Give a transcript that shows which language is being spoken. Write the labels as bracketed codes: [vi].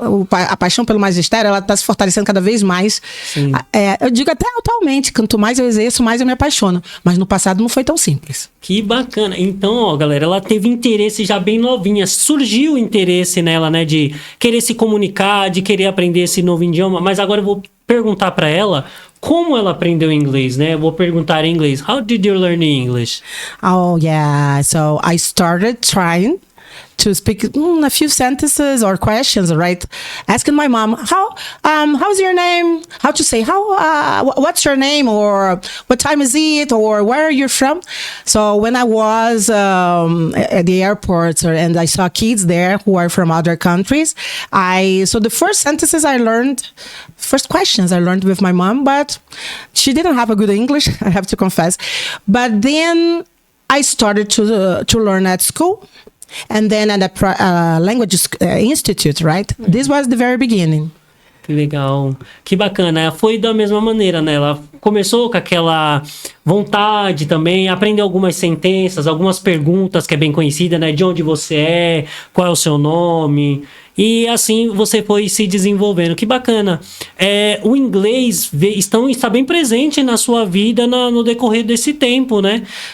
[pt] A paixão pelo magistério, ela está se fortalecendo cada vez mais. Eu digo até atualmente, quanto mais eu exerço, mais eu me apaixono. Mas no passado não foi tão simples. Que bacana. Então, ó, galera, ela teve interesse já bem novinha. Surgiu o interesse nela, né, de querer se comunicar, de querer aprender esse novo idioma. Mas agora eu vou perguntar para ela como ela aprendeu inglês, né? Eu vou perguntar em inglês. [en] How did you learn English? Oh, yeah. So I started trying to speak a few sentences or questions, right? Asking my mom, how's your name? How to say, what's your name? Or what time is it? Or where are you from? So when I was at the airport and I saw kids there who are from other countries, so the first questions I learned with my mom, but she didn't have a good English, I have to confess. But then I started to learn at school. And then at a language institute, right? This was the very beginning. [pt] Que legal. Que bacana. Foi da mesma maneira, né? Ela começou com aquela vontade também, aprender algumas sentenças, algumas perguntas, que é bem conhecida, né? De onde você é, qual é o seu nome. E assim você foi se desenvolvendo. Que bacana. O inglês está bem presente na sua vida no decorrer desse tempo, né?